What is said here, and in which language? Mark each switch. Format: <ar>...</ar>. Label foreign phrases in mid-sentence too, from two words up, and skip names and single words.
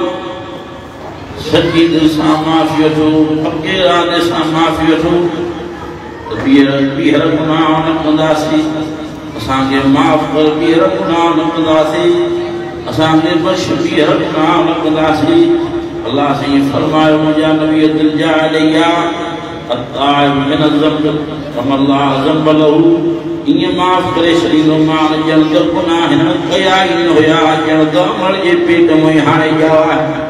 <sd>سچی دل سان معافی وٹھو پکے ارادے سان معافی وٹھو ॿीहर गुनाह न कंदासीं, असांखे माफ़ कर ॿीहर गुनाह न कंदासीं, असांखे बख़्श ॿीहर गुनाह न कंदासीं। अल्लाह साईं फरमायो मुंहिंजा नबी दिल जा अलैया</sd> <ar>التائب من الذنب كمن لا ذنب له,</ar> <sd>ईअं माफ़ करे छॾींदोमांव ॼण त गुनाह हिन कया ई न हुया, ॼण त अमल जे पेट में हाणे ॼावा आहे।</sd>